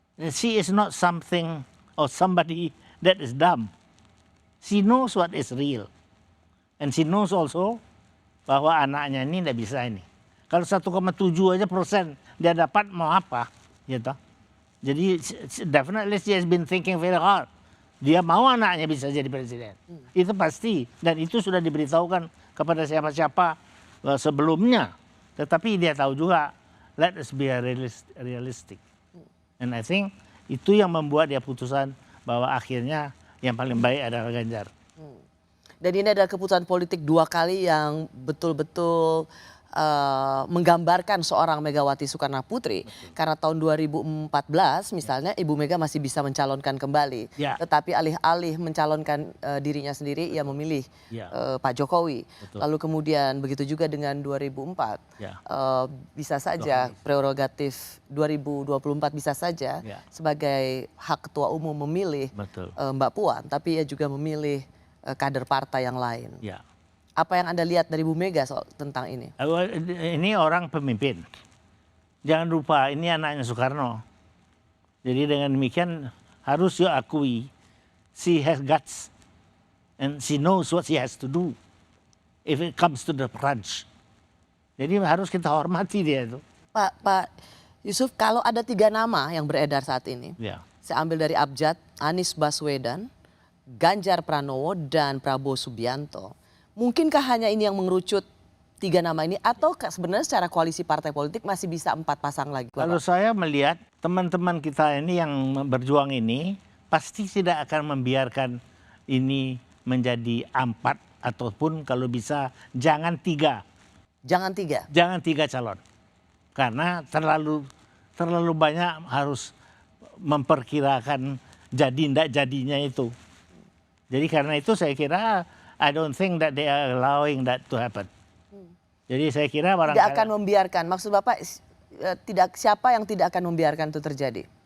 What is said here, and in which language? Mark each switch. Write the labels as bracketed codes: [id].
[en] She is not something or somebody that is dumb. She knows what is real. And she knows also [id] bahwa anaknya ini tidak bisa ini. Kalau 1,7 aja persen dia dapat mau apa, gitu. Jadi [en] definitely she has been thinking very hard. [id] Dia mau anaknya bisa jadi presiden. Itu pasti. Dan itu sudah diberitahukan kepada siapa-siapa sebelumnya. Tetapi dia tahu juga, [en] let us be realistic. And I think [id] itu yang membuat dia putusan bahwa akhirnya yang paling baik adalah Ganjar. Dan ini adalah keputusan politik 2 kali yang betul-betul menggambarkan seorang Megawati Soekarno Putri. Karena tahun 2014 misalnya Ibu Mega masih bisa mencalonkan kembali. Ya. Tetapi alih-alih mencalonkan dirinya sendiri, ia memilih Pak Jokowi. Betul. Lalu kemudian begitu juga dengan 2004. Ya. Bisa saja prerogatif 2024 bisa saja sebagai hak ketua umum memilih Betul. Mbak Puan. Tapi ia juga memilih kader partai yang lain. Ya. Apa yang Anda lihat dari Bu Mega soal tentang ini? Ini orang pemimpin. Jangan lupa ini anaknya Soekarno. Jadi dengan demikian harus [en] you [id] akui, [en] she has guts and she knows what she has to do if it comes to the crunch. [id] Jadi harus kita hormati dia itu. Pak Yusuf, kalau ada 3 nama yang beredar saat ini, Ya. saya ambil dari Abjad, Anies Baswedan, Ganjar Pranowo, dan Prabowo Subianto. Mungkinkah hanya ini yang mengerucut 3 nama ini, atau sebenarnya secara koalisi partai politik masih bisa 4 pasang lagi? Kalau saya melihat teman-teman kita ini yang berjuang ini pasti tidak akan membiarkan ini menjadi 4, ataupun kalau bisa jangan 3. Jangan 3? Jangan 3 calon. Karena terlalu banyak harus memperkirakan jadi tidak jadinya itu. Jadi karena itu saya kira [en] I don't think that they are allowing that to happen. [id] Jadi saya kira barangkali tidak akan membiarkan. Maksud Bapak siapa yang tidak akan membiarkan itu terjadi?